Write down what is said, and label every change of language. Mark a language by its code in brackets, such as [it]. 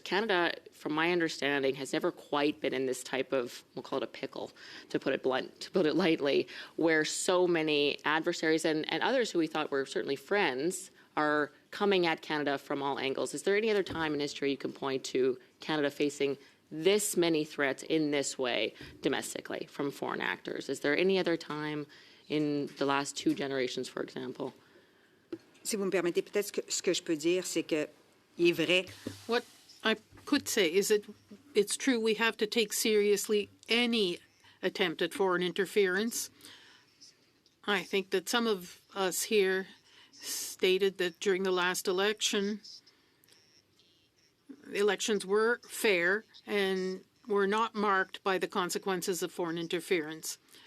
[en] Canada, from my understanding, has never quite been in this type of, we'll call it a pickle, to put it lightly, where so many adversaries and others who we thought were certainly friends are coming at Canada from all angles. Is there any other time in history you can point to Canada facing this many threats in this way domestically from foreign actors? Is there any other time in the last two generations, for example? [fr] Si vous me permettez, peut-être ce que je peux dire, c'est que il est vrai. [en] What I could say is that it's true we have to take seriously any attempt at foreign interference. I think that some of us here stated that during the last election, the elections were fair and were not marked by the consequences of foreign interference.